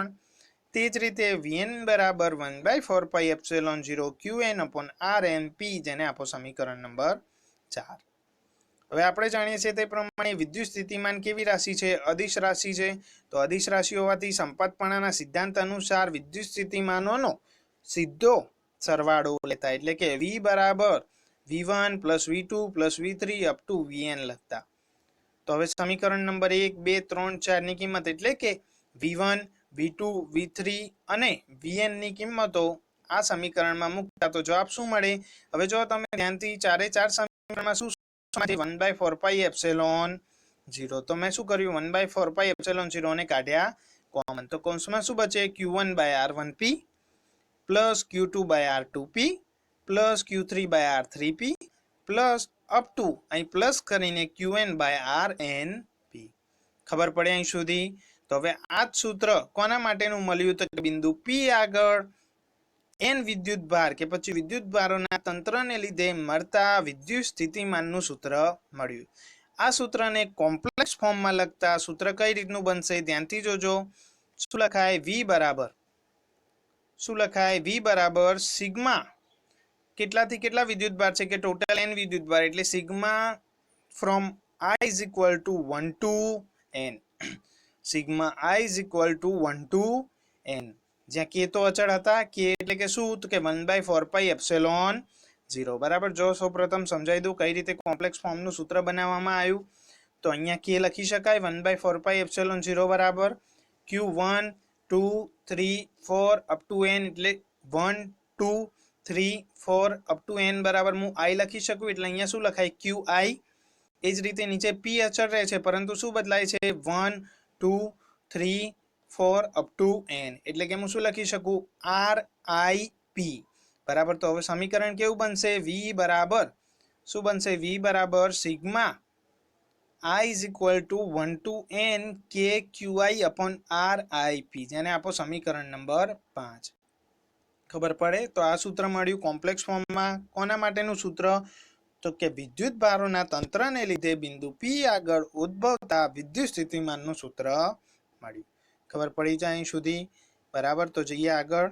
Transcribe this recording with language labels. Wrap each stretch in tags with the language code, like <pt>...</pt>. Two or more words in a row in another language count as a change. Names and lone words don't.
<gu>તે જ રીતે Vn બરાબર 1/4πε0 Qn upon RnP, જેને આપો સમીકરણ નંબર 4. હવે આપણે જાણીએ છીએ તે પ્રમાણે વિદ્યુત સ્થિતિમાન કેવી રાશિ છે? અદિશ રાશિ છે. તો અદિશ રાશિ હોવાથી સંપાતપણાના સિદ્ધાંત અનુસાર વિદ્યુત સ્થિતિમાનોનો સીધો સરવાળો લેતા, એટલે કે V બરાબર</gu> <en>V1 plus V2 plus V3 up to Vn</en> <gu>લખતા. તો હવે સમીકરણ નંબર 1, 2, 3, 4 ની કિંમત એટલે કે V1, V2, V3 અને Vn ની કિંમતો આ સમીકરણમાં મૂકતા તો જવાબ શું મળે? હવે જો તમે ધ્યાનથી ચારે ચાર સમીકરણમાં શું 1/4πε0. તો મેં શું કર્યું? 1/4πε0 ને કાઢ્યા કોમન. તો કૌંસમાં શું બચે?</gu> <en>Q1 by R1P plus Q2 by R2P plus Q3 by R3P plus up to અહીં પ્લસ કરીને Qn by RnP.</en> <gu>ખબર પડે અહીં સુધી? તો હવે આ જ સૂત્ર કોના માટેનું મળ્યું? તો બિંદુ P આગળ n વિદ્યુત ભાર કે પછી વિદ્યુત ભારોના તંત્રને લીધે મળતા વિદ્યુત સ્થિતિમાનનું સૂત્ર મળ્યું. આ સૂત્રને</gu> <en>complex form</en> <gu>લખતા સૂત્ર કઈ રીતનું બનશે? ધ્યાનથી જોજો. શું લખાય? V બરાબર સિગ્મા કેટલાથી કેટલા વિદ્યુત ભાર છે? કે ટોટલ n વિદ્યુત ભાર, એટલે સિગ્મા</gu> <en>from I is equal to 1 to n.</en> <gu>સિગ્મા</gu> <en>I is equal to 1 to n.</en> <gu>જ્યાં k તો અચળ હતા. k એટલે કે શું? તો કે 1/4πε0. બરાબર. જો સૌપ્રથમ સમજાવી દઉં કઈ રીતે</gu> <en>complex form</en> <gu>સૂત્ર બનાવવામાં આવ્યું. તો અહીંયા k લખી શકાય 1/4πε0 બરાબર Q1 2 3 4</gu> <en>up to</en> <gu>n, એટલે 1 2 3 4</gu> <en>up to</en> <gu>n બરાબર હું I લખી શકું, એટલે અહીંયા શું લખાય? QI. એ જ રીતે નીચે P અચળ રહે છે પરંતુ શું બદલાય છે? 1 2 3 4</gu> <en>up to</en> <gu>n, એટલે કે હું શું લખી શકું? RIP બરાબર. તો હવે સમીકરણ કેવું બનશે? V બરાબર શું બનશે? V બરાબર સિગ્મા</gu> <en>I is equal to 1 to n KQI upon RIP,</en> <gu>જેને આપો સમીકરણ નંબર 5. ખબર પડે? તો આ સૂત્ર મળ્યું</gu> <en>complex form.</en> <gu>કોના માટેનું સૂત્ર? તો કે વિદ્યુત ભારોના તંત્રને લીધે બિંદુ P આગળ ઉદ્ભવતા વિદ્યુત સ્થિતિમાનનું સૂત્ર મળ્યું. ખબર પડી જાય અહીં સુધી? બરાબર. તો જઈએ આગળ.</gu>